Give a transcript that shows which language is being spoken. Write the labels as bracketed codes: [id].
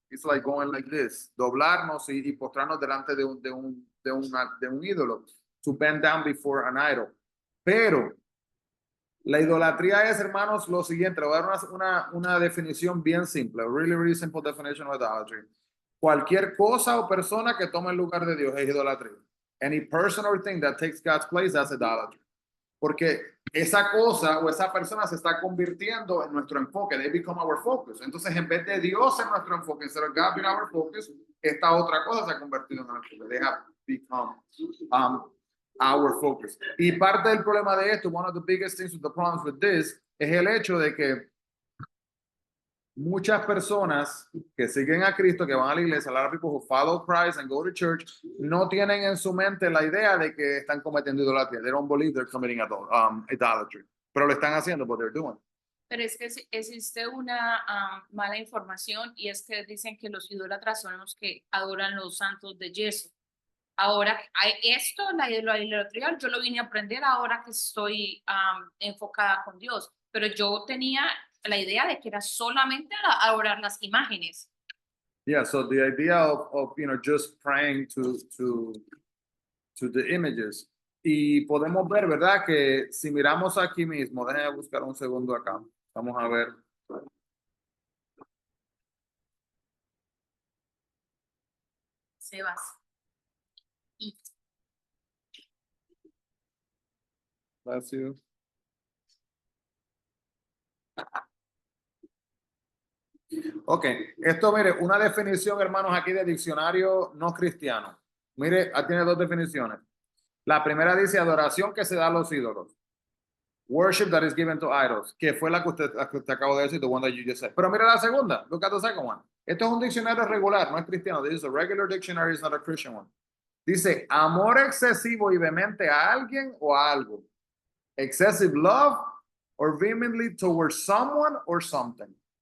[en] It's like going like this, [es] doblarnos y postrarnos delante de un ídolo, [en] to bend down before an idol. [es] Pero la idolatría es, hermanos, lo siguiente. Le voy a dar una definición bien simple. [en] A really, really simple definition of idolatry. [es] Cualquier cosa o persona que tome el lugar de Dios es idolatría. [en] Any person or thing that takes God's place, that's idolatry. [es] Porque esa cosa o esa persona se está convirtiendo en nuestro enfoque. [en] They become our focus. [es] Entonces, en vez de Dios en nuestro enfoque, [en] instead of God being our focus, [es] esta otra cosa se ha convertido en nuestro enfoque. [en] They have become our focus. [es] Y parte del problema de esto, [en] one of the biggest things with the problems with this, [es] es el hecho de que muchas personas que siguen a Cristo, que van a la iglesia, [en] a lot of people who follow Christ and go to church, [es] no tienen en su mente la idea de que están cometiendo idolatría. [en] They don't believe they're committing idolatry. [es] Pero lo están haciendo, [en] but they're doing. [es] Pero es que existe una mala información y es que dicen que los idólatras son los que adoran los santos de yeso. Ahora, la idolatría, yo lo vine a aprender ahora que estoy enfocada con Dios, pero yo tenía la idea de que era solamente adorar las imágenes. [en] Yeah, so the idea of just praying to the images. [es] Y podemos ver, ¿verdad? Que si miramos aquí mismo, déjenme buscar un segundo acá. Vamos a ver. Sebas. [en] Bless you. [es] Ok, esto mire, una definición, hermanos, aquí de diccionario no cristiano. Mire, tiene dos definiciones. La primera dice adoración que se da a los ídolos. [en] Worship that is given to idols, [es] que fue la que usted acabó de decir, [en] the one that you just said. [es] Pero mira la segunda, [en] look at the second one. [es] Esto es un diccionario regular, no es cristiano. [en] This is a regular dictionary, it's not a Christian one. [es] Dice, amor excesivo y vehemente a alguien o a algo. [en] Excessive love or vehemently towards someone or something.